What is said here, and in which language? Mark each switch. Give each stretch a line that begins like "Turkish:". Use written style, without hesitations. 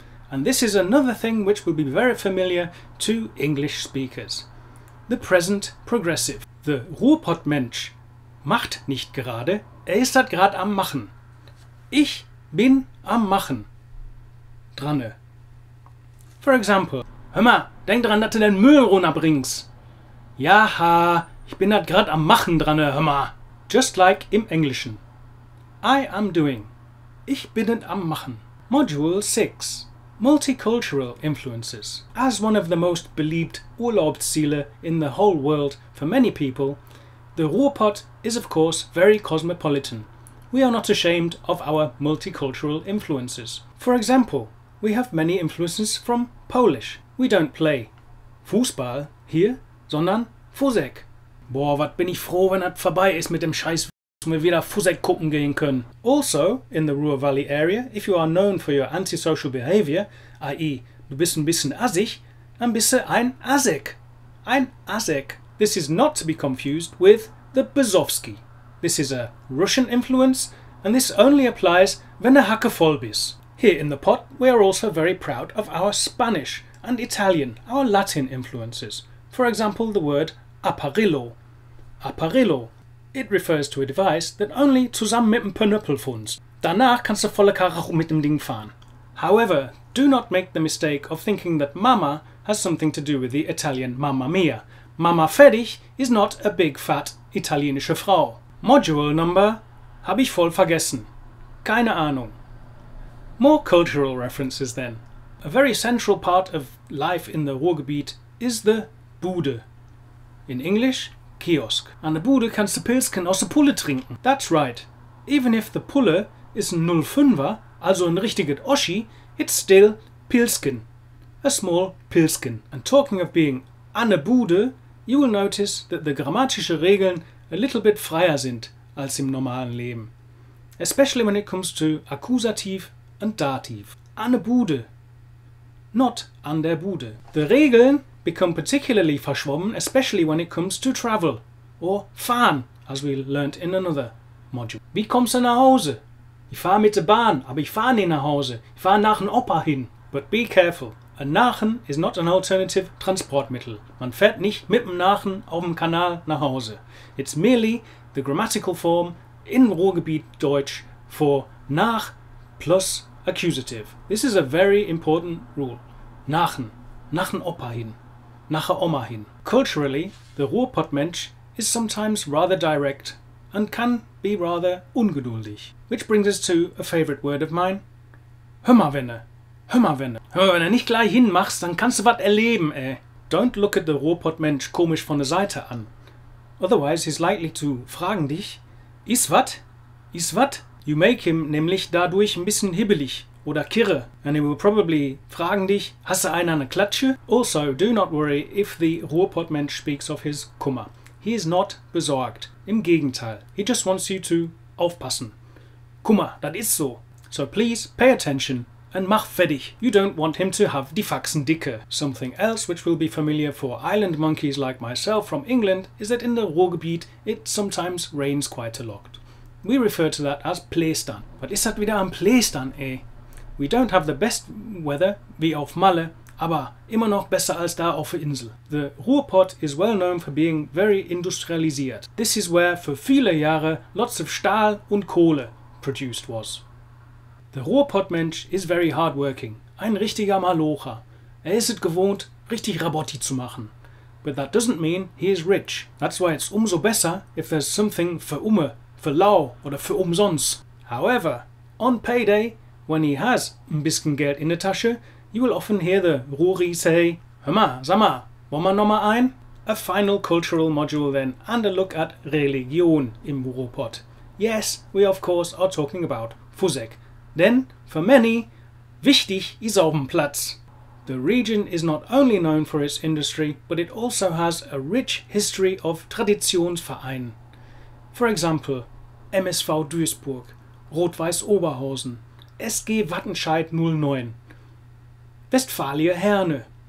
English: And this is another thing which will be very familiar to English speakers. The present progressive.
German: The Ruhrpott-Mensch macht nicht gerade, ist das gerade am Machen. Ich bin am Machen. Dranne. For example, hör mal, denk dran, dass du den Müll runterbringst. Jaha, ich bin das gerade am Machen dranne, hör mal.
English: Just like
German: im Englischen.
English: I am doing.
German: Ich bin es am Machen. Module 6.
English: Multicultural Influences. As one of the most believed Urlaubsziele in the whole world for many people, the Ruhrpott is of course very cosmopolitan. We are not ashamed of our multicultural influences. For example, we have many influences from Polish, we don't play
German: Fußball hier, sondern Fusek. Boah, was bin ich froh, wenn das vorbei ist mit dem Scheiß, und wir wieder Fusek gucken gehen können.
English: Also, in the Ruhr Valley area, if you are known for your antisocial behavior, i.e.
German: du bist ein bisschen assig, dann bist du ein Asek. Ein Asek.
English: This is not to be confused with the Bezowski. This is a Russian influence, and this only applies
German: wenn der Hacke voll bist.
English: Here in the pot, we are also very proud of our Spanish and Italian, our Latin influences. For example, the word apparillo. Apparillo. It refers to a device that only
German: zusammen mit dem Pönöppel funzt. Danach kannst du volle Karacho mit dem Ding fahren.
English: However, do not make the mistake of thinking that Mama has something to do with the Italian Mamma Mia. Mama fertig is not a big fat
German: italienische Frau. Module number habe ich voll vergessen. Keine Ahnung.
English: More cultural references then. A very central part of life in the Ruhrgebiet is the Bude. In English, kiosk.
German: An der Bude kannst du Pilzken aus der Pulle trinken.
English: That's right. Even if the
German: Pulle is ein 05er, also ein richtiges Oschi,
English: it's still
German: Pilzken.
English: A small Pilzken. And talking of being
German: an der Bude,
English: you will notice that the
German: grammatische Regeln
English: a little bit
German: freier sind als im normalen Leben.
English: Especially when it comes to Akkusativ and Dativ.
German: An der Bude.
English: Not
German: an der Bude.
English: The Regeln become particularly verschwommen, especially when it comes to travel. Or fahren, as we learnt in another module.
German: Wie kommst du nach Hause? Ich fahre mit der Bahn, aber ich fahre nicht nach Hause. Ich fahre nach dem Opa hin.
English: But be careful. A Nachen is not an alternative Transportmittel.
German: Man fährt nicht mit dem Nachen auf dem Kanal nach Hause.
English: It's merely the grammatical form in Ruhrgebietsdeutsch for nach plus accusative. This is a very important rule.
German: Nachen. Nach dem Opa hin. Nach der Oma hin.
English: Culturally, the Ruhrpott-Mensch is sometimes rather direct and can be rather ungeduldig. Which brings us to a favorite word of mine.
German: Hör mal, Wenne. Hör mal, Wenne. Hör, wenn du nicht gleich hinmachst, dann kannst du was erleben, ey.
English: Don't look at the
German: Ruhrpott-Mensch komisch von der Seite an.
English: Otherwise he's likely to
German: fragen dich, is wat? Is wat?
English: You make him
German: nämlich dadurch ein bisschen hibbelig oder kirre.
English: And he will probably
German: fragen dich, hast du eine Klatsche?
English: Also, do not worry if the Ruhrpott-Mensch speaks of his Kummer. He is not besorgt.
German: Im Gegenteil.
English: He just wants you to aufpassen.
German: Kummer, das ist so.
English: So please pay attention and
German: mach fertig.
English: You don't want him to have
German: die Faxen dicke.
English: Something else which will be familiar for island monkeys like myself from England is that in the Ruhrgebiet it sometimes rains quite a lot. We refer to that as Plästern.
German: Was ist das wieder am Plästern, ey?
English: We don't have the best weather
German: wie auf Malle, aber immer noch besser als da auf der Insel.
English: The Ruhrpott is well known for being very industrialisiert. This is where for
German: viele Jahre
English: lots of
German: Stahl und Kohle
English: produced was. The Ruhrpott-Mensch is very hardworking.
German: Ein richtiger Malocher. Ist es gewohnt, richtig Rabotti zu machen.
English: But that doesn't mean he is rich. That's why it's umso besser if there's something
German: für für lau oder für umsonst.
English: However, on payday, when he has
German: ein bisschen Geld in der Tasche,
English: you will often hear the Ruhri say,
German: hör mal, sag mal, wollen wir noch mal ein?
English: A final cultural module then, and a look at
German: Religion im Ruhrpott.
English: Yes, we of course are talking about Fusek. Then, for many,
German: wichtig ist auf dem Platz.
English: The region is not only known for its industry, but it also has a rich history of Traditionsvereinen. For example, MSV Duisburg, Rot-Weiß Oberhausen, SG Wattenscheid 09, Westfalia Herne.